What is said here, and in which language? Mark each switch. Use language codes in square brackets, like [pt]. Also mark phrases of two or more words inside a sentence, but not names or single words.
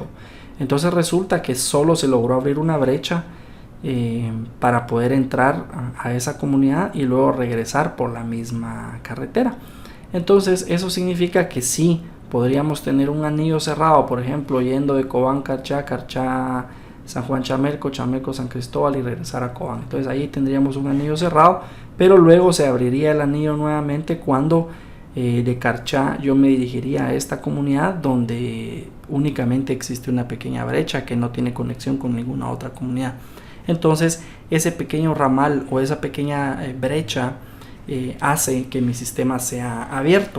[es] Entonces resulta que solo se logró abrir una brecha para poder entrar a esa comunidad y luego regresar por la misma carretera. Entonces eso significa que sí podríamos tener un anillo cerrado, por ejemplo, yendo de Cobán, Carchá, Carchá, San Juan, Chamelco, Chamelco, San Cristóbal y regresar a Cobán. Entonces ahí tendríamos un anillo cerrado, pero luego se abriría el anillo nuevamente cuando de Carchá yo me dirigiría a esta comunidad donde únicamente existe una pequeña brecha que no tiene conexión con ninguna otra comunidad. Entonces ese pequeño ramal o esa pequeña brecha hace que mi sistema sea abierto.